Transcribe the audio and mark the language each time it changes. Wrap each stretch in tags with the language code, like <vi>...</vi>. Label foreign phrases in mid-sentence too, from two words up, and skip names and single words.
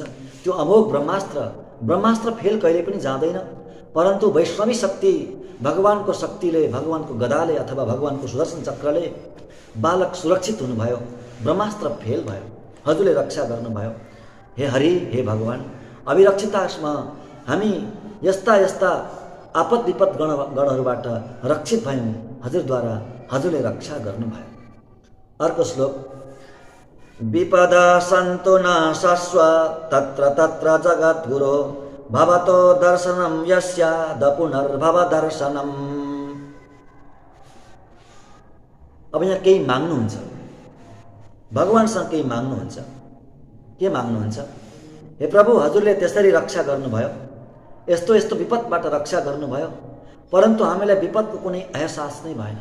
<ne>त्यो अमोघ ब्रह्मास्त्र फेल कहिले पनि जाँदैन, परन्तु वैष्णवी शक्ति, भगवानको शक्तिले, भगवानको गदाले अथवा भगवानको सुदर्शन चक्रले बालक सुरक्षित हुनुभयो, ब्रह्मास्त्र फेल भयो, हजुरले रक्षा गर्नुभयो। हे हरि, हे भगवान, अभिरक्षितास्म हामी यस्ता यस्ता आपद विपद गणहरूबाट रक्षित भयौँ, हजुरद्वारा हजुरले रक्षा गर्नुभयो।</ne> <sa>अर्को श्लोक, विपदा सन्तु न शश्व तत्र तत्र जगद्गुरो भवतो दर्शनम यस्याद पुनर्भव दर्शनम।</sa> <ne>अब यहाँ केही माग्नुहुन्छ, भगवानसँग केही माग्नुहुन्छ। के माग्नुहुन्छ? हे प्रभु, हजुरले त्यसरी रक्षा गर्नुभयो, यस्तो यस्तो विपदबाट रक्षा गर्नुभयो, परन्तु हामीलाई विपदको कुनै एहसास नै भएन।</ne>